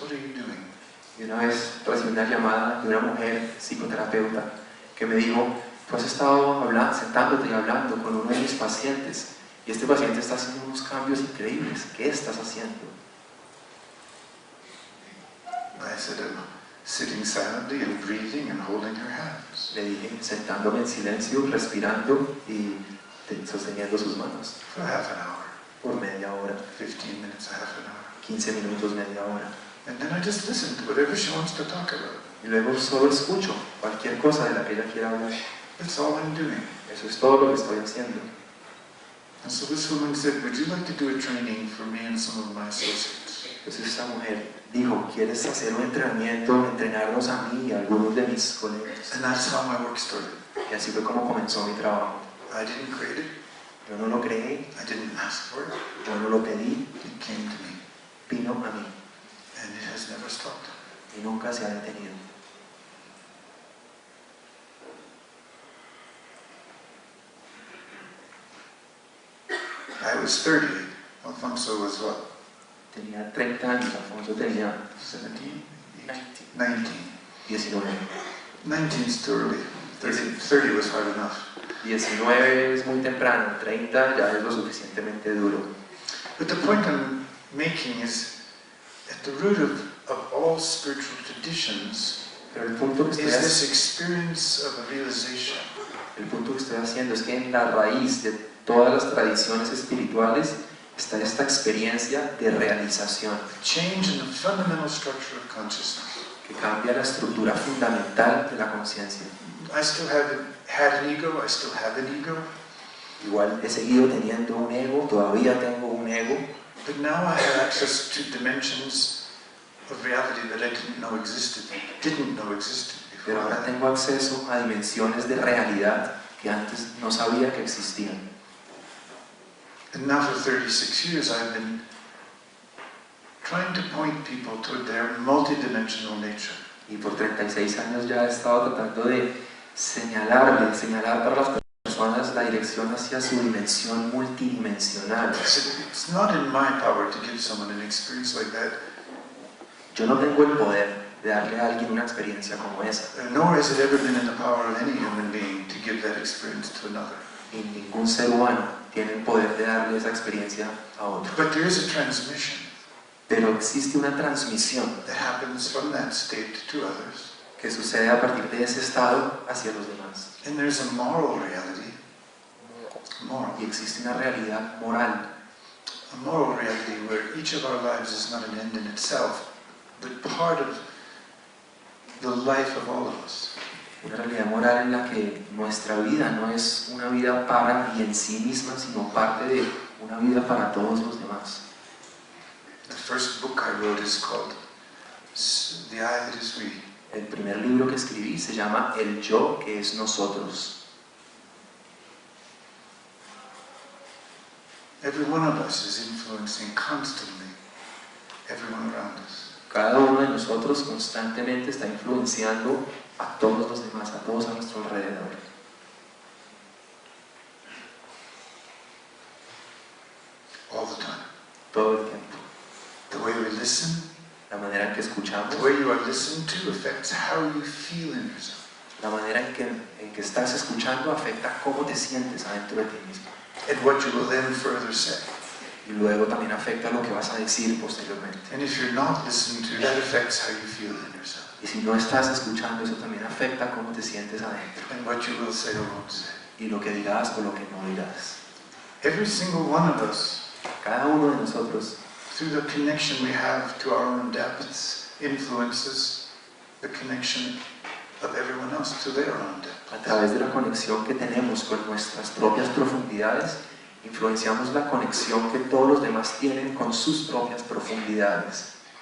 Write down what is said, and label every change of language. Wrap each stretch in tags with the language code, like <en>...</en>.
<en>What are you doing?"</en> <es>Y una vez recibí una llamada de una mujer psicoterapeuta que me dijo, tú has estado sentándote y hablando con uno de mis pacientes y este paciente está haciendo unos cambios increíbles. ¿Qué estás haciendo?</es> <en>I said, "I'm sitting silently and breathing and holding her hands."</en> <es>Le dije, sentándome en silencio, respirando y sosteniendo sus manos</es> <en>For half an hour,</en> <es>por media hora,</es> <en>15 minutes, a half an hour.</en> <es>15 minutos, media hora.</es> <en>And then I just listened to whatever she wants to talk about.</en> <es>Y luego solo escucho cualquier cosa de la que ella quiera hablar.</es> <en>That's all I'm doing.</en> <es>Eso es todo lo que estoy haciendo.</es> <en>And so this woman said, "Would you like to do a training for me and some of my associates?"</en> <es>Entonces esta mujer dijo, ¿quieres hacer un entrenamiento, entrenarnos a mí y a algunos de mis colegas?</es> <en>And that's how my work started.</en> <es>Y así fue como comenzó mi trabajo.</es> <en>I didn't create it.</en> <es>Yo no lo creí,</es> <en>I didn't ask for it.</en> <es>yo no lo pedí,</es> <en>It came to me.</en> <es>vino a mí</es> <en>And it has never stopped.</en> <es>y nunca se ha detenido.</es> <en>I was 30. Alfonso was what?</en> <es>Tenía 30 años, Alfonso tenía 17? 19. 19. 19.</es> <en>19 is too early. 30 was hard enough.</en> <es>19 es muy temprano, 30 ya es lo suficientemente duro.</es> <en>But the point I'm making is, at the root of all spiritual traditions</en> <es>Pero el punto que</es> <en>is this experience of a realization.</en> <es>estoy haciendo es que en la raíz de todas las tradiciones espirituales está esta experiencia de realización</es> <en>Change in the fundamental structure of consciousness.</en> <es>que cambia la estructura fundamental de la conciencia.</es> <en>I still had an ego, I still have an ego,</en> <es>Igual he seguido teniendo un ego, todavía tengo un ego,</es> <en>but now I have access to dimensions of reality that I didn't know existed before.</en> <es>pero ahora tengo acceso a dimensiones de realidad que antes no sabía que existían.</es> <en>And now for 36 years I've been trying to point people toward their multidimensional nature.</en> <es>Y por 36 años ya he estado tratando de señalar para las personas personas la dirección hacia su dimensión multidimensional.</es> <en>I said, it's not in my power to give someone an experience like that,</en> <es>Yo no tengo el poder de darle a alguien una experiencia como esa.</es> <en>nor has it ever been in the power of any human being to give that experience to another.</en> <es>Y ningún ser humano tiene el poder de darle esa experiencia a otro.</es> <en>But there is a transmission</en> <es>Pero existe una transmisión</es> <en>that happens from that state to others.</en> <es>que sucede a partir de ese estado hacia los demás.</es> <en>And there's a moral reality.</en> <es>Y existe una realidad moral.</es> <en>A moral reality where each of our lives is not an end in itself, but part of the life of all of us.</en> <es>Una realidad moral en la que nuestra vida no es una vida para y en sí misma, sino parte de una vida para todos los demás.</es> <en>The first book I wrote is called The I That Is We.</en> <es>El primer libro que escribí se llama El Yo que es Nosotros.</es> <en>Every one of us is influencing constantly everyone around us.</en> <es>Cada uno de nosotros constantemente está influenciando a todos los demás, a todos a nuestro alrededor.</es> <en>All the time.</en> <es>Todo el tiempo.</es> <en>The way we listen,</en> <es>La manera en que escuchamos,</es> <en>the way you are listened to affects how you feel in yourself.</en> <es>la manera en que estás escuchando afecta cómo te sientes adentro de ti mismo.</es> <en>And what you will then further say.</en> <es>Y luego también afecta lo que vas a decir posteriormente.</es> <en>And if you're not listening to, that affects how you feel in yourself.</en> <es>Y si no estás escuchando, eso también afecta cómo te sientes adentro.</es> <en>And what you will say or won't say.</en> <es>Y lo que dirás o lo que no dirás.</es> <en>Every single one of us,</en> <es>Cada uno de nosotros,</es> <en>through the connection we have to our own depths, influences the connection of everyone else to their own depth.</en> <es>a través de la conexión que tenemos con nuestras propias profundidades, influenciamos la conexión que todos los demás tienen con sus propias profundidades.</es>